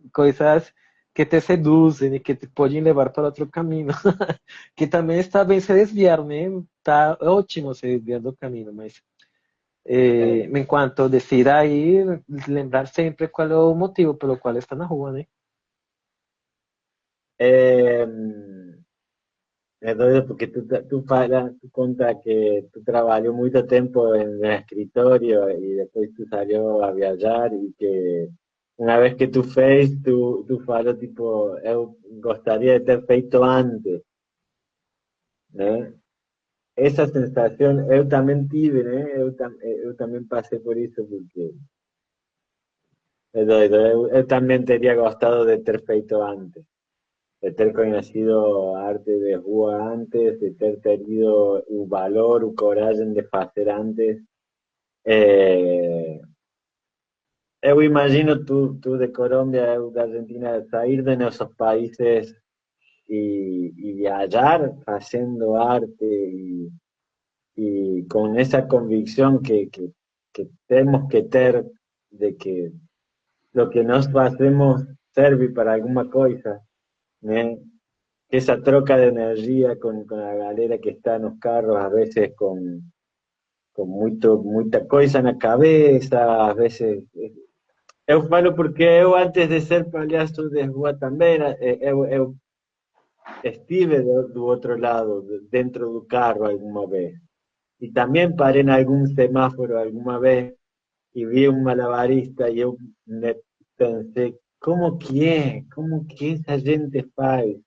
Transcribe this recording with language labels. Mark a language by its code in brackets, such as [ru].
[pt] Coisas que te seduzem e que te podem levar para outro caminho. Que também está bem se desviar, né? Tá ótimo se desviar do caminho, mas enquanto decida ir, lembrar sempre qual é o motivo pelo qual está na rua, né? [es] Eh, Entonces, porque tú contas que tú trabajó mucho tiempo en el escritorio y después tú salió a viajar y que [pt] Uma vez que tu fez, tu falou, tipo, eu gostaria de ter feito antes, né? Essa sensação eu também tive, né? Eu também passei por isso, porque é doido. Eu também teria gostado de ter feito antes, de ter conhecido a arte de rua antes, de ter tenido o valor, o coragem de fazer antes. [es] Eh, [pt] eu imagino tu de Colômbia, eu da Argentina, sair de nossos países [es] y viajar haciendo arte y con esa convicción que tenemos que tener de que lo que nos hacemos serve para alguna cosa, ¿né? Que esa troca de energía con la galera que está en los carros, a veces con mucha cosa en la cabeza, a veces... [pt] Eu falo porque eu, antes de ser palhaço de rua também, eu estive do outro lado, dentro do carro alguma vez. E também parei em algum semáforo alguma vez e vi um malabarista e eu me pensei, como que essa gente faz?